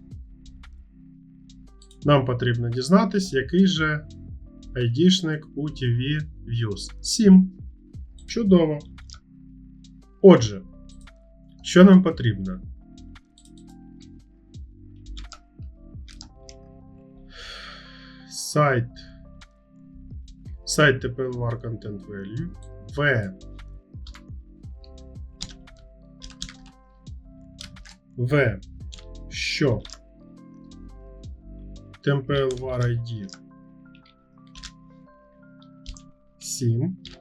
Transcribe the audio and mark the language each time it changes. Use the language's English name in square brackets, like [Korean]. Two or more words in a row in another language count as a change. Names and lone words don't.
[Ukrainian] Нам потрібно дізнатись, який же ID-шник у TV Views. 7. Чудово. Отже, що нам потрібно? Сайт TempleWar Content Value. Що TempleWar ID 7.